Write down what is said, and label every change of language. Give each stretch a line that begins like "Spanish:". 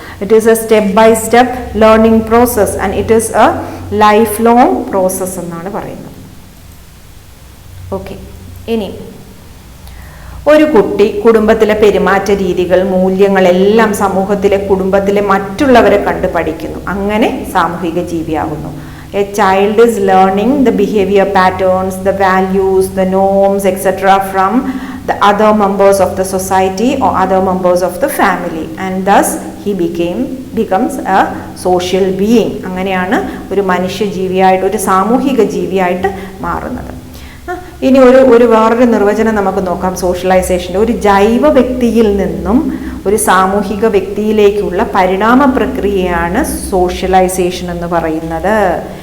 English: it is a step by step learning process and it is a life long process
Malayalam: എന്നാണ് പറയുന്നത്. Okay, ഇനി ഒരു കുട്ടി കുടുംബത്തിലെ പെരുമാറ്റ രീതികൾ, മൂല്യങ്ങളെല്ലാം സമൂഹത്തിലെ, കുടുംബത്തിലെ മറ്റുള്ളവരെ കണ്ട് പഠിക്കുന്നു. അങ്ങനെ സാമൂഹിക ജീവിയാകുന്നു.
English: A child is learning the behavior patterns, the values, the norms, etc. from the other members of the society or other members of the family, and thus he becomes a social being.
Malayalam: അങ്ങനെയാണ് ഒരു മനുഷ്യ ജീവിയായിട്ട്, ഒരു സാമൂഹിക ജീവിയായിട്ട് മാറുന്നത്. ഇനി ഒരു വേറൊരു നിർവചനം നമുക്ക് നോക്കാം സോഷ്യലൈസേഷൻ. ഒരു ജൈവ വ്യക്തിയിൽ നിന്നും ഒരു സാമൂഹിക വ്യക്തിയിലേക്കുള്ള പരിണാമ പ്രക്രിയയാണ് സോഷ്യലൈസേഷൻ എന്ന് പറയുന്നത്.